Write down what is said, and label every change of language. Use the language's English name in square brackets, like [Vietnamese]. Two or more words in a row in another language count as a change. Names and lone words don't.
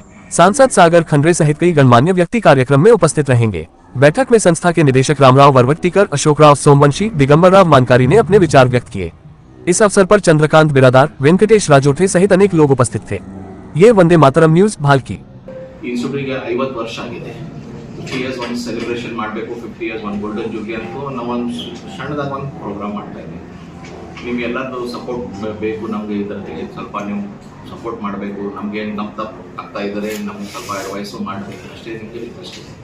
[Hindi] सांसद सागर खंडरे सहित कई गणमान्य व्यक्ति कार्यक्रम में उपस्थित रहेंगे। बैठक में संस्था के निदेशक रामराव वरवट्टीकर, अशोकराव सोमवंशी, दिगंबरराव मानकारी ने अपने विचार व्यक्त किए। इस अवसर पर चंद्रकांत बिरादार, वेंकटेश राजोठे सहित अनेक लोग उपस्थित थे। ये वंदे मातरम न्यूज भाल्की। [Kannada] ಇನ್ಸ್ಟಿಟ್ಯೂಟ್ಗೆ 50 ವರ್ಷ ಆಗಿದೆ. 50 ಇಯರ್ಸ್ ಒಂದು ಸೆಲೆಬ್ರೇಷನ್ ಮಾಡಬೇಕು, 50 ಇಯರ್ಸ್ ಒಂದು [English] golden jubilee [Kannada] ಅಂತ ನಾವು ಒಂದು ಸಣ್ಣದಾಗಿ ಒಂದು ಪ್ರೋಗ್ರಾಮ್ ಮಾಡ್ತಾ ಇದ್ದೀವಿ. ನಿಮಗೆಲ್ಲರೂ ಸಪೋರ್ಟ್ ಬೇಕು. ನಮಗೆ ಇದರಲ್ಲಿ ಸ್ವಲ್ಪ ನೀವು ಸಪೋರ್ಟ್ ಮಾಡಬೇಕು. ನಮಗೆ ನಮ್ಮ ತಪ್ಪು ಆಗ್ತಾ ಇದ್ದಾರೆ, ನಮ್ಗೆ ಸ್ವಲ್ಪ ಅಡ್ವೈಸು ಮಾಡಬೇಕು ಅಷ್ಟೇ, ನಿಮಗೆ ರಿಕ್ವೆಸ್ಟ್ ಇದೆ.